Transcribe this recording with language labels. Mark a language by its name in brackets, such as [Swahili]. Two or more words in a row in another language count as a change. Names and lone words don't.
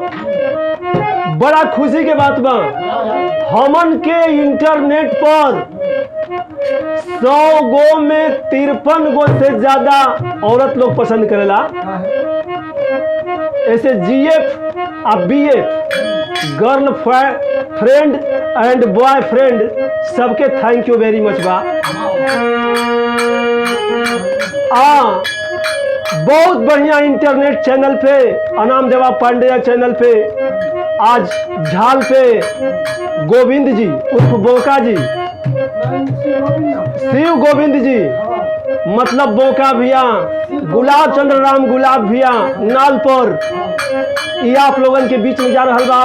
[Bhojpuri] बड़ा खुशी के बात बा, हमन के इंटरनेट पर 100 गो में 53 गो से ज्यादा औरत लोग पसंद करेला। ऐसे GF और BF, [English] girl friend and boyfriend, [Bhojpuri] सबके [English] thank you very much [Bhojpuri] बा। बहुत बढ़िया इंटरनेट चैनल पे, अनाम देवा पांडेय चैनल पे, आज झाल पे गोविंद जी उर्फ बोका जी, शिव गोविंद जी मतलब बोका भैया, गुलाब चंद्र राम गुलाब भैया नालपुर, ये आप लोगन के बीच में जा रहा बा।